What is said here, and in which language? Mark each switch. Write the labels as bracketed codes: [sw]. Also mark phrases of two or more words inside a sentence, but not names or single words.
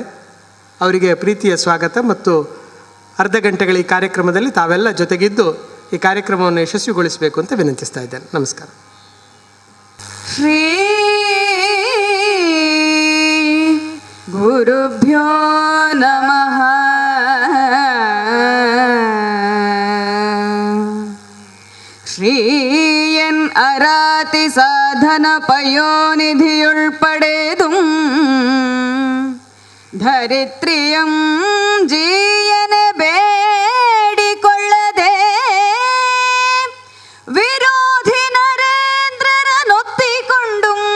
[kn] ಅವರಿಗೆ ಪ್ರೀತಿಯ ಸ್ವಾಗತ ಮತ್ತು ಅರ್ಧ ಗಂಟೆಗಳ ಈ ಕಾರ್ಯಕ್ರಮದಲ್ಲಿ ತಾವೆಲ್ಲ ಜೊತೆಗಿದ್ದು ಈ ಕಾರ್ಯಕ್ರಮವನ್ನು ಯಶಸ್ವಿಗೊಳಿಸಬೇಕು ಅಂತ ವಿನಂತಿಸ್ತಾ ಇದ್ದೇನೆ. ನಮಸ್ಕಾರ. ಶ್ರೀ ಗುರುಭ್ಯೋ ನಮಃ. ಶ್ರೀಯನ್ ಅರಾತಿ ಸಾಧನ ಪಯೋನಿಧಿಯುಳ್ಪಡೆದುಂ ಧರಿತ್ರಿಯಂ ಜೀಯನೆ ಬೇಡಿಕೊಳ್ಳದೆ ವಿರೋಧಿ ನರೇಂದ್ರರ ನೊತ್ತಿಕೊಂಡು